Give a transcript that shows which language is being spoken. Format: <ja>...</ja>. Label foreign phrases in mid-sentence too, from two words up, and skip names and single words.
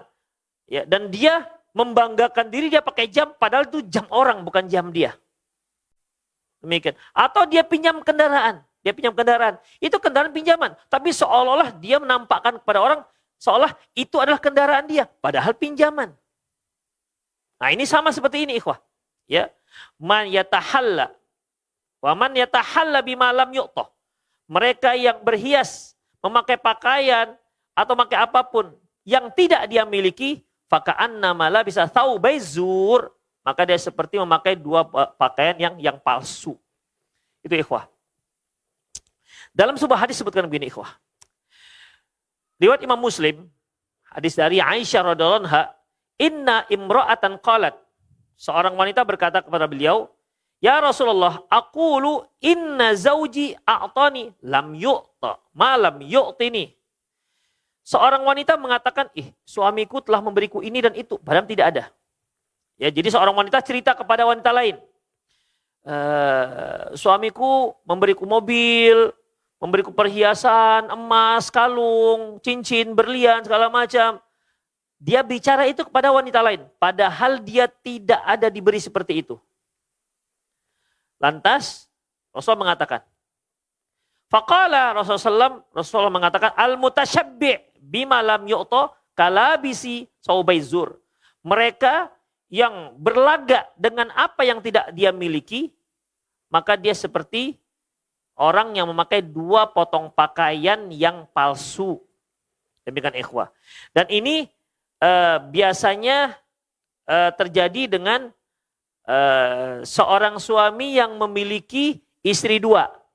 <id>Ya, dan dia membanggakan diri dia pakai jam padahal itu jam orang bukan jam dia. Demikian. Atau dia pinjam kendaraan. Dia pinjam kendaraan. Itu kendaraan pinjaman. Tapi seolah-olah dia menampakkan kepada orang seolah itu adalah kendaraan dia. Padahal pinjaman. Nah ini sama seperti ini ikhwah.</id> <ar>يا. من يتحلى. ومن يتحلى بما لم يعطه.</ar> <id>Mereka yang berhias. Memakai pakaian. Atau memakai apapun. Yang tidak dia miliki.</id> <ar>فكأنما لابس ثوبي زور.</ar> <id>Maka dia seperti memakai dua pakaian yang palsu. Itu ikhwah. Dalam sebuah hadis sebutkan begini ikhwah. Riwayat Imam Muslim, hadis dari Aisyah</id> <ar>رضي الله عنها, إن امرأة قالت.</ar> <id>Seorang wanita berkata kepada beliau, "Ya Rasulullah,</id> <ar>أقول إن زوجي أعطاني لم يعط، ما لم يعطني."</ar> <id>Seorang wanita mengatakan, suamiku telah memberiku ini dan itu, padahal tidak ada. Ya, jadi seorang wanita cerita kepada wanita lain. Suamiku memberiku mobil, memberiku perhiasan, emas, kalung, cincin, berlian, segala macam. Dia bicara itu kepada wanita lain. Padahal dia tidak ada diberi seperti itu. Lantas Rasulullah mengatakan. Faqala Rasulullah mengatakan.</id> <ar>المتشبع بما لم يعط كلابس ثوبي زور.</ar> <id>Mereka yang berlagak dengan apa yang tidak dia miliki. Maka dia seperti orang yang memakai dua potong pakaian yang palsu. Demikian ikhwah. Dan ini biasanya terjadi dengan seorang suami yang memiliki istri dua.</id>